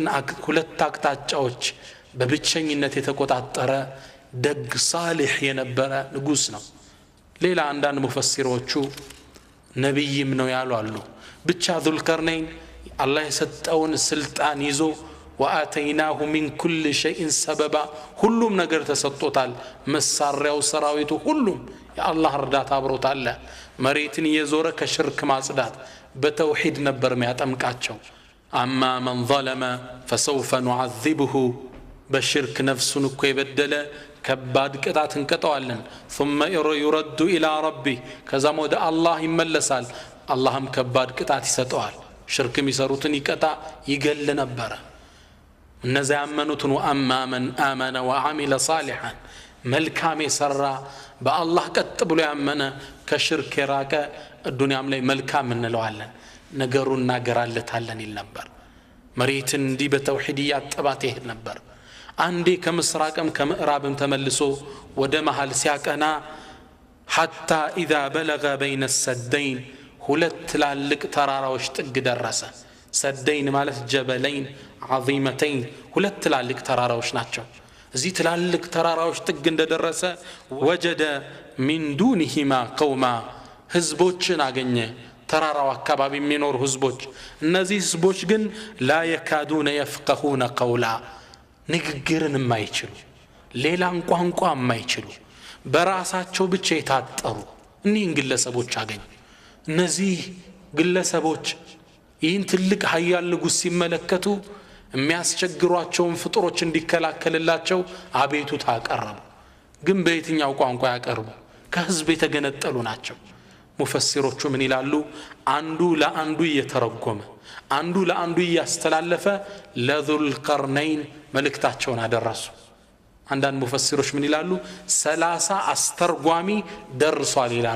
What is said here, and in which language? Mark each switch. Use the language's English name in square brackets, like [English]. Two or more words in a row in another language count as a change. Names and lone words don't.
[Amharic] ሁለት አቅጣጫዎች በብቸኝነት የተቆጣጠረ ደግ ሳሊህ የነበረ ንጉስ ነው ሌላ አንዳንድ ሙፈሲሮቹ ነብይም ነው ያሉ አሉ ብቻ ዙልቀርነይን አላህ የሰጠውን ስልጣን ይዞ [Arabic] وآتيناه من كل شيء سببا [Amharic] ሁሉም ነገር ተሰጥቶታል መሳሪያው ሰራዊቱ ሁሉም የአላህ እርዳታ አብሮታል መሬትን የዞረ ከሽርክ ማጽዳት በተውሂድ ነበር የሚያጠምቃቸው [Arabic] اما من ظلم فسوف [Amharic] نعذبه በሽርክ ነፍሱን እኮ የበደለ ከባድ ቅጣት እንቀጣዋለን [Arabic] ثم يرد الى ربه [Amharic] ከዛም ወደ አላህ ይመለሳል አላህም ከባድ ቅጣት ይሰጠዋል ሽርክ የሚሰሩትን ይቀጣ ይገል ነበር እነዛ ያመኑትን [Arabic] وأما من آمن وعمل صالحا [Amharic] መልካም የሰራ በአላህ ቀጥ ብሎ ያመነ ከሽርክ የራቀ ዱንያም ላይ መልካም እንለዋለን ነገሩን እናገራለታለን ይል ነበር መሬትን እንዲህ በተውሂድ ያጠባት ይሄድ ነበር አንዴ ከምስራቅም ከምዕራብም ተመልሶ ወደ መሃል ሲያቀና [Arabic] حتى إذا بلغ بين السدين [Amharic] ሁለት ትላልቅ ተራራዎች ጥግ ደረሰ ሰደይን ማለት [Arabic] جبلين عظيمتين [Amharic] ሁለት ትላልቅ ተራራዎች ናቸው እዚህ ትላልቅ ተራራዎች ጥግ እንደደረሰ [Arabic] وجد من دونهما قوما [Amharic] ህዝቦችን አገኘ ተራራው አካባቢ የሚኖር ህዝቦች እነዚህ ህዝቦች ግን [Arabic] لا يكادون يفقهون قولا [Amharic] ንግግርን የማይችሉ ሌላን ቋንቋ የማይችሉ በራሳቸው ብቻ የታጠሩ እኒህን ግለሰቦች አገኘ እነዚህ ግለሰቦች ይህን ትልቅ ኃያል ንጉስ ሲመለከቱ የሚያስቸግሯቸውን ፍጡሮች እንዲከላከልላቸው አቤቱታ አቀረቡ ግን በየትኛው ቋንቋ ያቀርቡ ከህዝብ የተገነጠሉ ናቸው ሙፈሲሮቹ ምን ይላሉ አንዱ ለአንዱ እየተረጎመ አንዱ ለአንዱ እያስተላለፈ ለዙልቀርነይን መልእክታቸውን አደረሱ አንዳንድ ሙፈሲሮች ምን ይላሉ 30 አስተርጓሚ ደርሷል ይላሉ